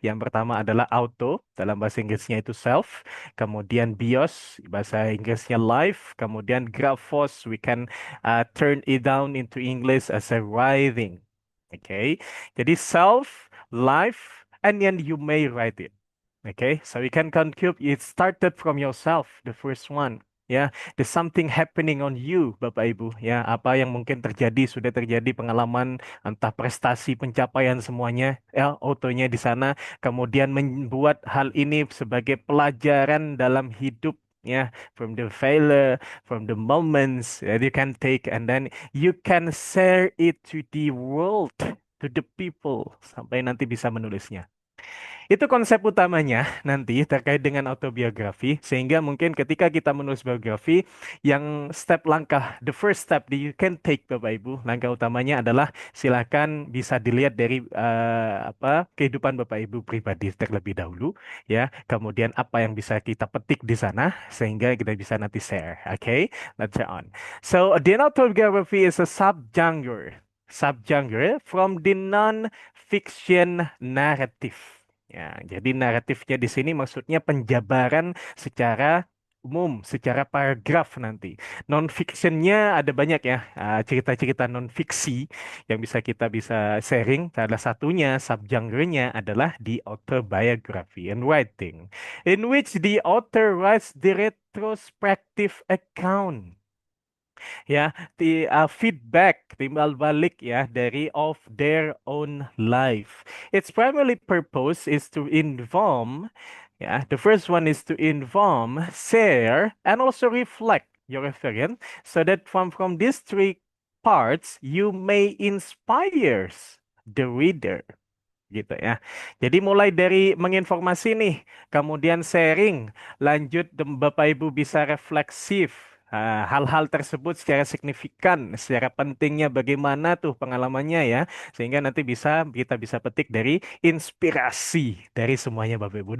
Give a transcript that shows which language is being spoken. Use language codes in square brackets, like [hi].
[id] Yang pertama adalah auto, dalam bahasa Inggrisnya itu self. Kemudian bios, bahasa Inggrisnya life. Kemudian [en] graphos, we can turn it down into English as a writing. Oke, jadi self, life, and then you may write it. Okay, so you can conclude it started from yourself, the first one. Ya, there's something happening on you, Bapak Ibu. [id] Ya, apa yang mungkin terjadi, sudah terjadi pengalaman, entah prestasi, pencapaian semuanya, ya, autonya di sana. Kemudian membuat hal ini sebagai pelajaran dalam hidup. [en] Ya, from the failure, from the moments that you can take, and then you can share it to the world, to the people, [id] sampai nanti bisa menulisnya. Itu konsep utamanya nanti terkait dengan autobiografi, sehingga mungkin ketika kita menulis biografi, yang step langkah, [en] the first step that you can take [id] Bapak Ibu, langkah utamanya adalah silakan bisa dilihat dari kehidupan Bapak Ibu pribadi terlebih dahulu, ya. Kemudian apa yang bisa kita petik di sana, sehingga kita bisa nanti share. [en] Okay, let's on. So the autobiography is a subgenre from the non-fiction narrative. [id] Ya, jadi naratifnya di sini maksudnya penjabaran secara umum, secara paragraf nanti. Non-fictionnya ada banyak ya, cerita-cerita non-fiksi yang bisa sharing. Salah satunya, subgenrenya adalah [en] the autobiography and writing, in which the author writes the retrospective account, ya, [id] feedback timbal balik ya dari [en] of their own life. Its primary purpose is to inform, ya, the first one is to inform, share, and also reflect your reference, so that from these three parts you may inspire the reader, gitu ya. [id] Jadi mulai dari menginformasi nih, kemudian sharing, lanjut Bapak Ibu bisa refleksif. Hal-hal tersebut secara signifikan, secara pentingnya bagaimana tuh pengalamannya ya, sehingga nanti kita bisa petik dari inspirasi dari semuanya Bapak Ibu.